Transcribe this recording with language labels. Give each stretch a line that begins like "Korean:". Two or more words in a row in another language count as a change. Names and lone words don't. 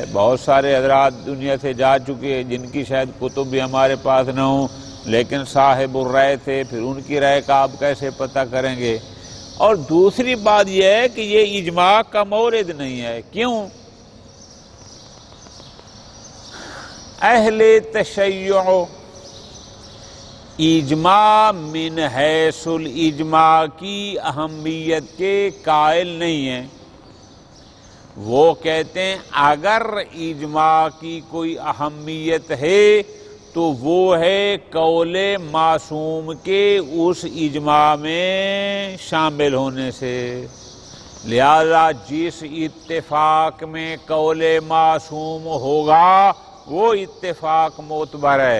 Urdu: بہت سارے حضرات دنیا سے جا چکے ہیں جن کی شاید کتب بھی ہمارے پاس نہ ہوں، لیکن صاحب الرائے تھے، پھر ان کی رائے کا آپ کیسے پتہ کریں گے؟ اور دوسری بات یہ ہے کہ یہ اجماع کا مورد نہیں ہے۔ کیوں؟ اہل تشیع اجماع
Arabic: من حیث الاجماع
Urdu: کی اہمیت کے قائل نہیں ہیں۔ وہ کہتے ہیں اگر اجماع کی کوئی اہمیت ہے تو وہ ہے قول معصوم کے اس اجماع میں شامل ہونے سے، لہذا جس اتفاق میں قول معصوم ہوگا وہ اتفاق معتبر ہے۔